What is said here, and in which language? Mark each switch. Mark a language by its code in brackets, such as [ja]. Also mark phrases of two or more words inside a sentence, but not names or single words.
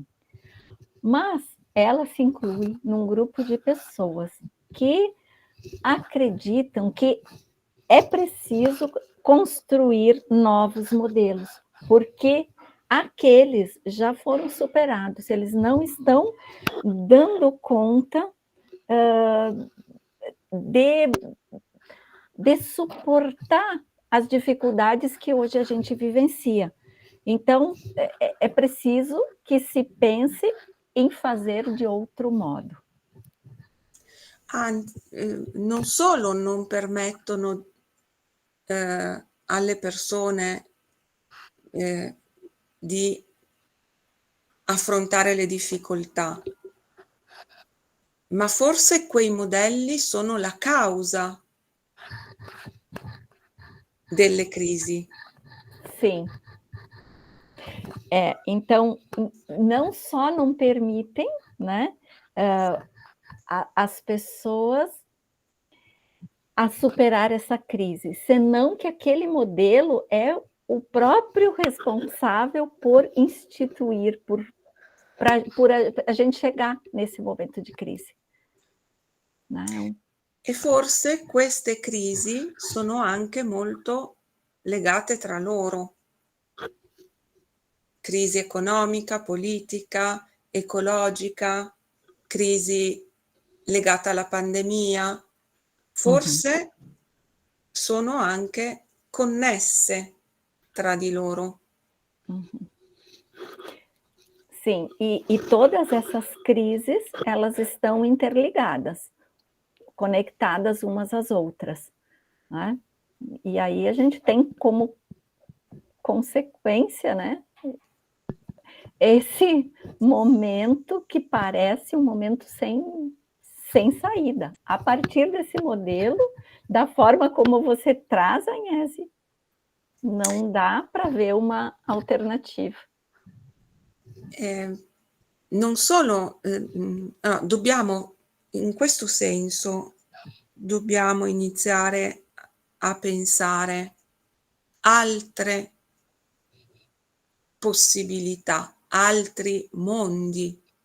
[pt] Mas ela se inclui num grupo de pessoas que acreditam que é preciso construir novos modelos, porque aqueles já foram superados, eles não estão dando conta de suportar as dificuldades que hoje a gente vivencia. Então, é preciso que se pense em fazer de outro modo. [it] Non solo non permettono alle persone di affrontare le difficoltà, ma forse quei modelli sono la causa delle crisi. [pt] Sim. Então, não só não permitem, né, as pessoas a superar essa crise, senão que aquele modelo é o próprio responsável por instituir, por a gente chegar nesse momento de crise. Né? [it] E forse queste crisi sono anche molto legate tra loro. Crisi economica, politica, ecologica, crisi legata alla pandemia, forse sono anche connesse tra di loro. [pt] Sim, e todas essas crises, elas estão interligadas, conectadas umas às outras, né? E aí a gente tem como consequência, né, esse momento que parece um momento sem saída. A partir desse modelo, da forma como você traz, Agnese, não dá para ver uma alternativa. [it] Non solo, dobbiamo, in questo senso, dobbiamo iniziare a pensare altre possibilità, altri mondi.